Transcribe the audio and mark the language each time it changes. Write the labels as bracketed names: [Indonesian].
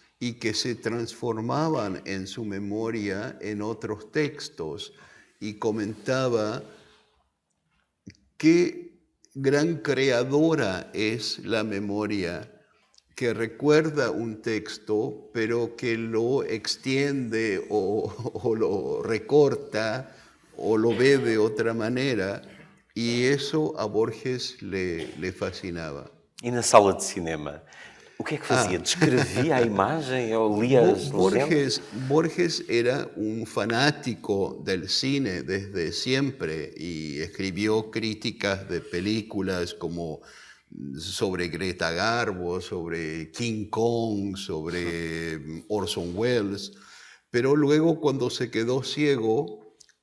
[Spanish] y que se transformaban en su memoria en otros textos, y comentaba qué gran creadora es la memoria, que recuerda un texto, pero que lo extiende o lo recorta o lo ve de otra manera, y eso a Borges le fascinaba. [Portuguese] E na sala de cinema, o que é que fazia? Descrevia a imagem ou lia as legendas? [Spanish] Borges era un fanático del cine desde siempre y escribió críticas de películas como sobre Greta Garbo, sobre King Kong, sobre Orson Welles, pero luego cuando se quedó ciego,